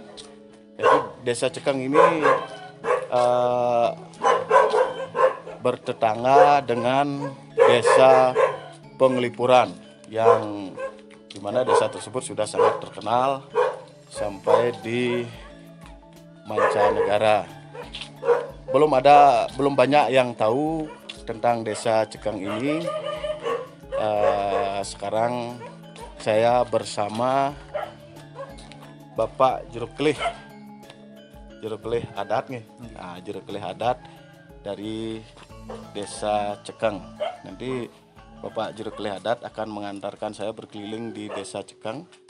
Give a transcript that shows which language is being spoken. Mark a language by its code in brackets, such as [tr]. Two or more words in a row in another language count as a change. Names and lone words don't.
[id] Jadi Desa Cekeng ini bertetangga dengan Desa Penglipuran, yang dimana desa tersebut sudah sangat terkenal sampai di mancanegara. Belum banyak yang tahu tentang Desa Cekeng ini. Sekarang saya bersama Bapak Juru Kelih adat nih. Juru Kelih adat dari Desa Cekeng. Nanti Bapak Juru Kelih adat akan mengantarkan saya berkeliling di Desa Cekeng.